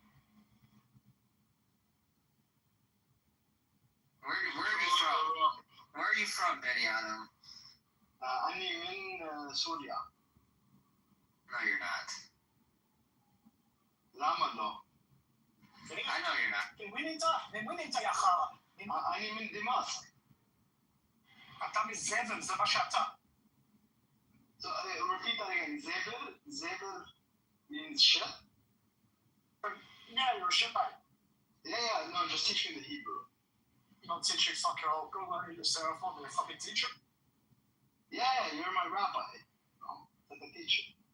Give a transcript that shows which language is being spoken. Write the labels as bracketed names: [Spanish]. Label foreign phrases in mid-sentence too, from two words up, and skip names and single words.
[English] Where are you from? Where are you from, Benny Adam? I'm in Syria. No, you're not. Lama. I know you're not. [Arabic] من وين انت يا خرا؟ أنا من دمشق. [Hebrew] אתה מזבל, זה מה שאתה. [English] So, repeat that again. Zebel means shit? Yeah, you're a shitbag. Yeah, no, just teach me the Hebrew. You don't teach you fucker all. Go learn it yourself. I'll be a fucking teacher. Yeah, you're my rabbi. Like a teacher.